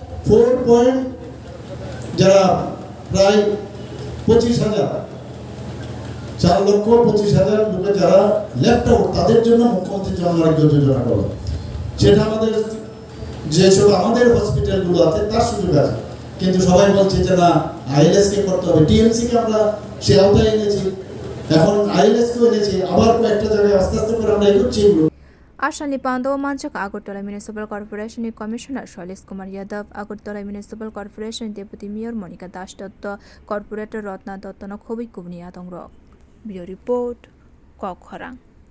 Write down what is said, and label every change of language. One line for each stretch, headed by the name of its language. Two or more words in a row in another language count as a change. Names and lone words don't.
Bangla: 25,000 4,25,000 লোকে যারা
English: left out
Bangla: তাদের জন্য মুখ্যমন্ত্রী জনআরোগ্য যোজনা করলাম সেটা আমাদের যেসব আমাদের হসপিটালগুলো আছে তার সুযোগ আছে কিন্তু সবাই বলছে যে না আইএলএস কে করতে হবে টিএমসি কে আমরা সে আওতায় এনেছি এখন আইএলএস কে এনেছি আবার কয়েকটা জায়গায় আস্তে আস্তে করে আমরা এগোচ্ছি
Kok Borok: Ashanli Pando Manchak Agartala Municipal Corporation Commissioner Shailesh Kumar Yadav Agartala Municipal Corporation Deputy Mayor Monica Das Datta Corporator Ratna Datta no Khobi Kubni Atongrok
English: Bureau Report
Kok Borok: Kokharang